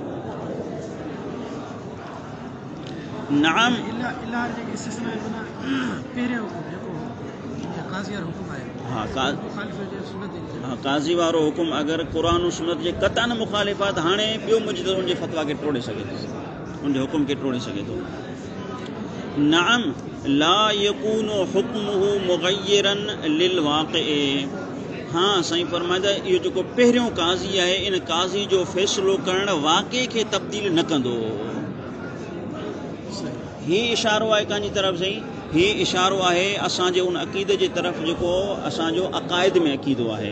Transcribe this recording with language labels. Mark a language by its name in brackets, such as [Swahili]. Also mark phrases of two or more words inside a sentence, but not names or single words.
[Sindhi] नाम हाँ, काज़ी वारो हुकुम अगरि क़ुरान सुन्नत जे क़त्अन मुखालिफ़ आहे त हाणे ॿियो मुजतहिद उनजे फ़तवा खे टोड़े सघे थो, उनजे हुकुम खे टोड़े सघे थो। [Arabic] نعم لا يكون حكمه مغيرا للواقع. [Sindhi] हाँ, साईं फरमाईंदा इहो जेको पहिरियों काज़ी आहे इन काज़ी जो फ़ैसिलो करणु वाक़े खे तब्दील न कंदो। हीउ इशारो आहे कंहिंजी तरफ़ साईं, हीउ इशारो आहे असांजे उन अक़ीदे जे तरफ़ जेको असांजो अक़ाइद में अक़ीदो आहे।